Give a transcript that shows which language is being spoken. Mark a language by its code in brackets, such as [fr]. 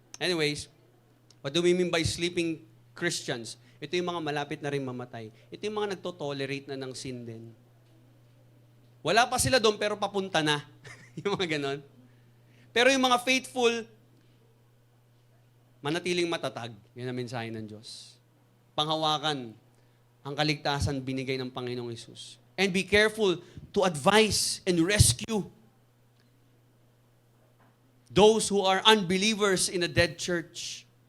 [en] Anyways, what do we mean by sleeping Christians? [tl] Ito yung mga malapit na rin mamatay. Ito yung mga nagtotolerate na ng sin din. Wala pa sila doon pero papunta na. Yung mga ganon. Pero yung mga faithful, manatiling matatag. Yan ang mensahe ng Diyos. Panghawakan ang kaligtasan binigay ng Panginoong Hesus. [en] And be careful to advise and rescue those who are unbelievers in a dead church.